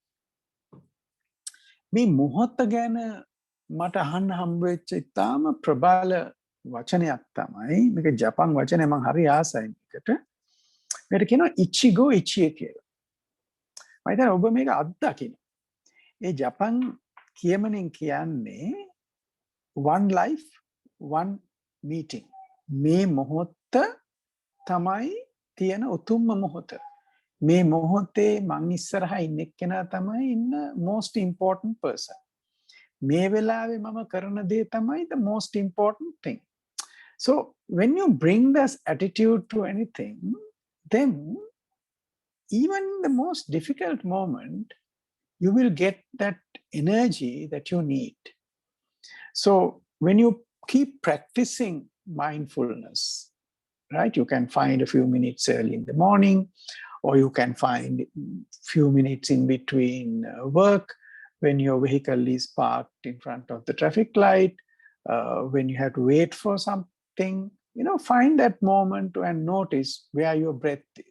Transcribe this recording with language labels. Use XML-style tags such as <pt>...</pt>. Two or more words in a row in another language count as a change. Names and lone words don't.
<si>මේ මොහොත ගැන මට අහන්න හම්බ වෙච්ච ඉතාම ප්‍රබල වචනයක් තමයි මේක ජපන් වචනේ මම හරි ආසයි මේකට. මේකට කියනවා</si> <ja>一期一会</ja> <si>කියලා. මම හිතන්නේ ඔබ මේක අත්දකින්න. ඒ ජපන් කියමනෙන් කියන්නේ</si> <en>one life one meeting.</en> <si>මේ මොහොත තමයි තියෙන උතුම්ම මොහොත. මේ මොහොතේ මං ඉස්සරහා ඉන්න එක්කෙනා තමයි ඉන්න</si> <en>most important person.</en> <si>මේ වෙලාවේ මම කරන දේ තමයි</si> <en>the most important thing. So when you bring this attitude to anything, then even in the most difficult moment, you will get that energy that you need. So when you keep practicing mindfulness, right, you can find a few minutes early in the morning, or you can find few minutes in between work, when your vehicle is parked in front of the traffic light, when you have to wait for something, find that moment and notice where your breath is.</en>